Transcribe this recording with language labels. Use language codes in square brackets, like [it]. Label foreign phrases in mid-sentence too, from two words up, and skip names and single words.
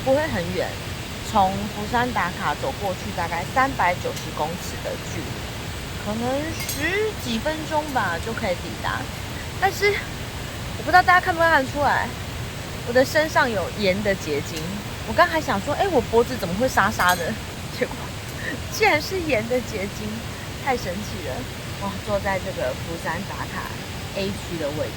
[zh] 不會很遠，從福山打卡走過去大概390公尺的距離，可能10幾分鐘吧就可以抵達。但是我不知道大家看不看得出來，我的身上有鹽的結晶。我剛還想說，我脖子怎麼會沙沙的？結果竟然是鹽的結晶，太神奇了！哇，坐在這個福山打卡 A 區的位置。